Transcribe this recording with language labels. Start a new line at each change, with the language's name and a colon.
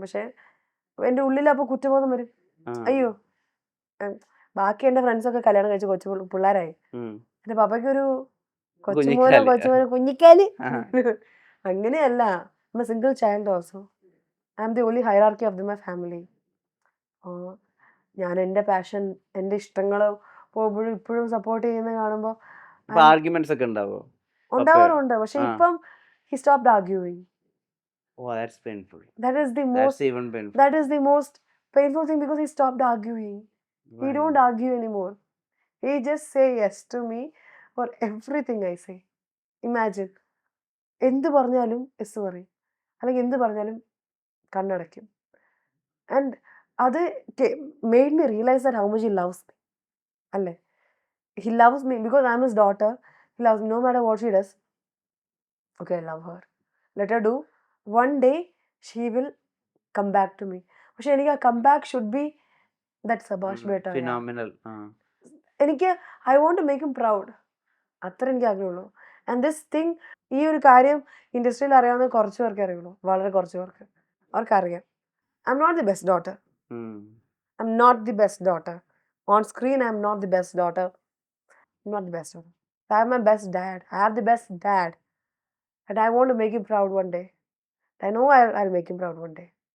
Malayalam: പക്ഷെ എന്റെ ഉള്ളിൽ അപ്പൊ കുറ്റബോധം വരും. അയ്യോ, ബാക്കി എന്റെ ഫ്രണ്ട്സൊക്കെ കല്യാണം കഴിച്ച് കൊച്ചു പിള്ളേരായി, എന്റെ പപ്പയ്ക്കൊരു കൊച്ചുമോനോ കുഞ്ഞിക്കാല്.
English: അങ്ങനെയല്ല, I am a single child also. I am the only hierarchy of my family.
Malayalam: ഞാൻ എന്റെ പാഷൻ, എന്റെ ഇഷ്ടങ്ങള് പോകുമ്പോഴും ഇപ്പോഴും സപ്പോർട്ട് ചെയ്യുന്ന കാണുമ്പോ ആർഗ്യുമെന്റ്സ് ഒക്കെ ഉണ്ടാവോ? ഉണ്ടാവാറുണ്ട്. പക്ഷെ ഇപ്പം
English: he stopped arguing. Oh, that's painful. That is the That's even painful. That is the most painful thing, because he stopped arguing. He don't argue anymore. He just say yes to me for everything I say.
Malayalam: Imagine, എന്ത് പറഞ്ഞാലും S പറയും, അല്ലെങ്കിൽ എന്ത് പറഞ്ഞാലും കണ്ണടയ്ക്കും.
English: and
Malayalam: അത്
English: made me realize that how much he loves me.
Malayalam: അല്ലേ,
English: he loves me because I'm his daughter. He loves me no matter what she does. Okay, I love her. Let her do. One day she will come back to me.
Malayalam: പക്ഷെ എനിക്ക് ആ
English: come back should be that
Hindi: Sabash Beta.
English: Phenomenal.
Malayalam: എനിക്ക്
English: I want to make him proud,
Malayalam: അത്ര എനിക്ക് ആഗ്രഹമുള്ളൂ.
English: and this thing,
Malayalam: ഈ ഒരു കാര്യം ഇൻഡസ്ട്രിയിൽ അറിയാവുന്ന കുറച്ച് പേർക്ക് അറിയുള്ളൂ, വളരെ കുറച്ച് പേർക്ക്. അവർക്കറിയാം
English: I am not the best daughter. I am not the best daughter on screen. I am not the best daughter. I'm not the best daughter. I have my best dad. I have the best dad. And I want to make him proud one day. I know I'll make him proud one day.